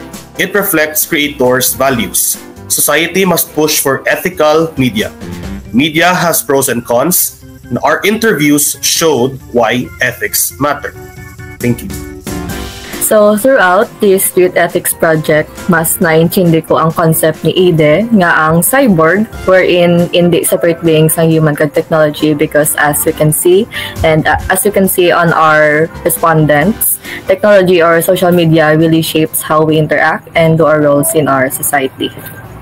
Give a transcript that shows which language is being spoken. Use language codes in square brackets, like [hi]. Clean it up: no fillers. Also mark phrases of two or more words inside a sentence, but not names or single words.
[en] It reflects creators' values. Society must push for ethical media. Media has pros and cons, and our interviews showed why ethics matter. Thank you. So, throughout this Street Ethics project, [hil] mas naintindi ko ang concept ni Ide nga ang cyborg wherein hindi separate beings ang human kag technology, [en] because as you can see and as you can see on our respondents, technology or social media really shapes how we interact and do our roles in our society.